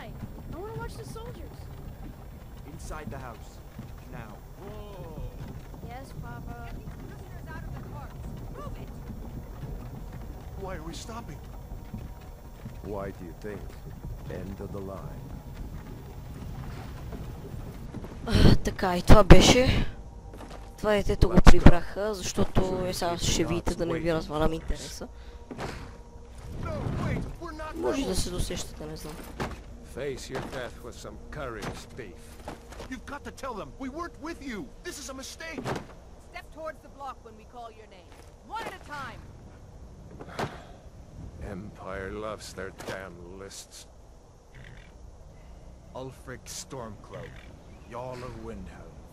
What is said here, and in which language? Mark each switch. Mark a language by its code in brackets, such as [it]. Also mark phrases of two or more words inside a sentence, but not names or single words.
[en] I want to watch the soldiers. Inside the house. Now. Whoa. Yes, Papa. Prisoners out of the carts. Move it! Why are we stopping? Why do you think? End of the line. [bg] Така, и това беше. Това детето го прибраха, защото сега ще видите да не ви развалям интереса. [en] No, wait, we're not [bg] Може да [en] rebels. [bg] се досещате, не знам. [en] Face your death with some courage, thief. You've got to tell them we weren't with you. This is a mistake. Step towards the block when we call your name. One at a time. Empire loves their damn lists. Ulfric Stormcloak, Jarl of Windhelm.